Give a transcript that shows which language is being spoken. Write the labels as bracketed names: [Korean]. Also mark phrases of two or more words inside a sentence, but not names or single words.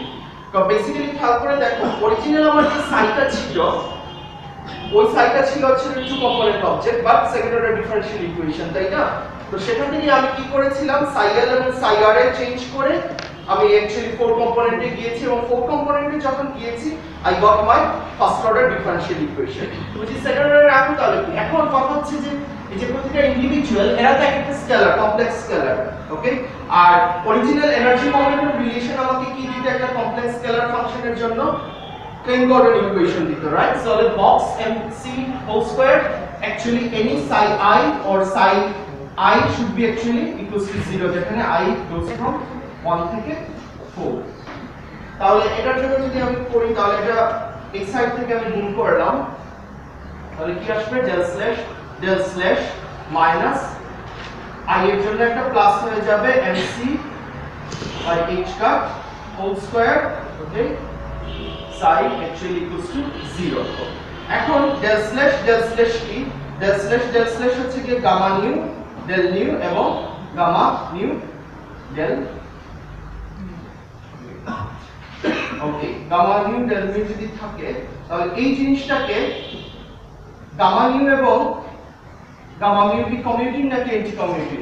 [Bangla] তো বেসিক্যালি খেয়াল করে দেখো অরিজিনাল আমার যে সাইটা ছিল ওই সাইটা ছিল হচ্ছে [English] two component object but second order differential equation, [Bangla] তাই না? তো সেখান থেকে আমি কি করেছিলাম সাই এল এবং সাই আর এ চেঞ্জ করে আমি অ্যাকচুয়ালি [English] four component-e [Bangla] গিয়েছি এবং [English] four component-e [Bangla] যখন গিয়েছি [English] I got my first order differential equation which is second order. [Bangla] এখন তাহলে এখন কথা হচ্ছে যে এই যে প্রতিটা ইন্ডিভিজুয়াল এরা তো একটা স্কেলার, [English] complex scalar, [Bangla] ওকে, আর [English] original energy momentum relation [Bangla] আমাকে কি দিতে একটা [English] complex scalar function-er [Bangla] জন্য [English] Klein-Gordon equation [Bangla] দিত, right? [English] So the box mc whole square actually any psi I or psi I should be actually equals to 0, যেখানে I goes from 1 থেকে 4। [Bangla] তাহলে এটার জন্য যদি আমি করি তাহলে এটা এই সাইড থেকে আমি গুণ করলাম, তাহলে কি আসবে [English] del slash minus I [Bangla] এর জন্য একটা প্লাস হয়ে যাবে [English] mc by h cut whole square, okay, psi actually equals to 0। [Bangla] এখন [English] del slash [Bangla] কি [English] del slash [Bangla] হচ্ছে কি [English] gamma nu del nu [Bangla] এবং [English] gamma nu del, [Bangla] ওকে, [English] gamma nu del nu [Bangla] যদি থাকে তাহলে এই জিনিসটাকে [English] gamma nu [Bangla] এবং [English] gamma mu [Bangla] কি কমিউটিং নাকি [English] anti commuting?